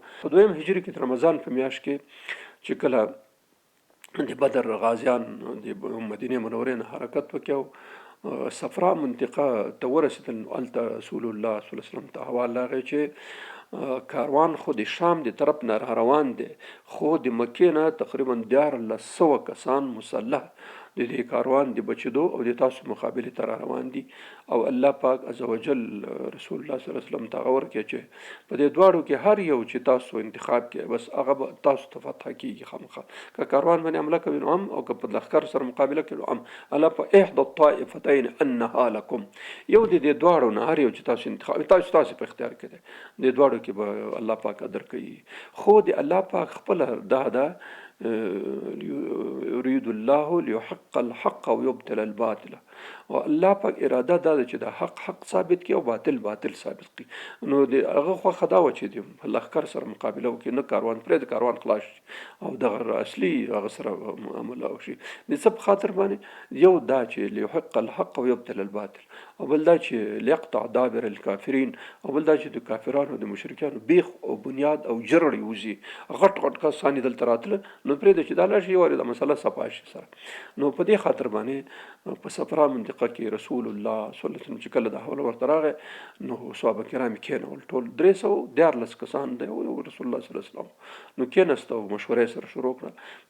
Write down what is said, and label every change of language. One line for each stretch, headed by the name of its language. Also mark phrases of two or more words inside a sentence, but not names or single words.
Pashto: په دویم هجري کې رمضان په میاشت کې چې کله د بدر غازیان د مدینې منورې نه حرکت وکړ صفرا منطقه ته ورسېدل، هلته رسول الله
Arabic: صلی الله علیه وسلم
Pashto: ته حواله راغی چې کاروان خو د شام د طرف نه روان دی، خو د مکې نه تقریبا 1400 کسان مسلح د دې کاروان د بچېدو او د تاسو مقابلې ته را روان دي. او الله پاک عزوجل رسول الله
Arabic: صلی الله علیه وسلم
Pashto: ته هغه ورکړي چې په دې دواړو کې هر یو چې تاسو انتخاب کې بس هغه به تاسو ته فتح کېږي خامخا، که کاروان باندې حمله کوي نو هم او که په لښکر سره مقابله کوي نو هم.
Arabic: الله په احدى الطائفتين انها لكم،
Pashto: یو د دې دواړو نه هر یو چې تاسو انتخاب تاسو په اختیار کې دی، د دواړو کې به الله پاک قدر کوي. خو د الله پاک خپله دا
Arabic: يريد الله ليحق الحق ويبطل الباطل،
Pashto: او الله پاک اراده دا چې د حق ثابت کی او باطل ثابت کی. نو د هغه خو خدا و چې د لښکر سره مقابله وکړي، نه کاروان پرې د کاروان خلاص او دغه اصلي هغه سره معامله وشي. د څه په خاطر باندې یو دا چې
Arabic: ليحق الحق ويبطل الباطل،
Pashto: او بل دا چې
Arabic: ليقطع دابر الكافرين،
Pashto: او بل دا چې د کافرانو د مشرکانو بیخ او بنیاد او جرړ یوزي غټ کسان دلته راتله نو پرې د چې دا لاړ شي واري د مسله صفا شي سره. نو په دې خاطر باندې په صفرا منطقه کې رسول الله
Arabic: صلی الله علیه وسلم
Pashto: چې کله د حواله ورته راغی نو صحابه کرام کېنول ټول 314 کسان دی او رسول الله
Arabic: صلی الله علیه وسلم
Pashto: نو کېناست او مشورې سره شروع کړه.